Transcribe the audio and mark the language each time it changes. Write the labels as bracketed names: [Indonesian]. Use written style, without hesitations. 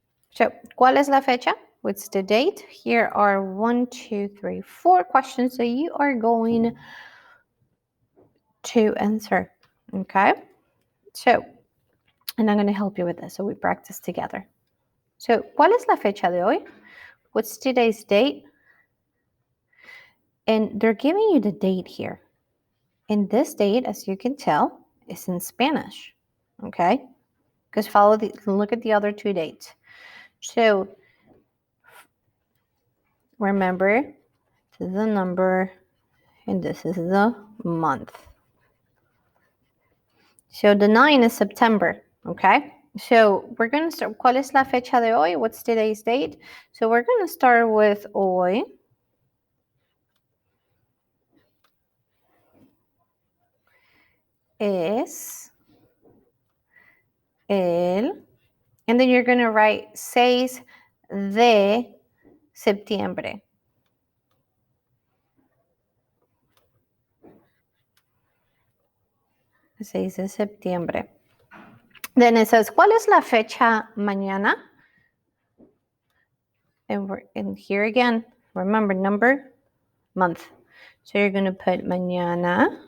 [Spanish] So, ¿cuál es la fecha? [English] What's the date? Here are 1, 2, 3, 4 questions that you are going to answer. Okay. So, and I'm going to help you with this so we practice together. [Spanish] So, ¿cuál es la fecha de hoy? [English] What's today's date? And they're giving you the date here. And this date, as you can tell, is in Spanish. Okay? Because look at the other two dates. So, remember, this is the number and this is the month. So the 9 is September, okay? So we're going to start. [Spanish] ¿Cuál es la fecha de hoy? [English] What's today's date? So we're going to start with hoy. [Spanish] Es el, [English] and then you're going to write 6 de septiembre. [Spanish] Seis de septiembre. [English] Then it says, [Spanish] ¿cuál es la fecha mañana? [English] And here again, remember number, month. So you're going to put mañana.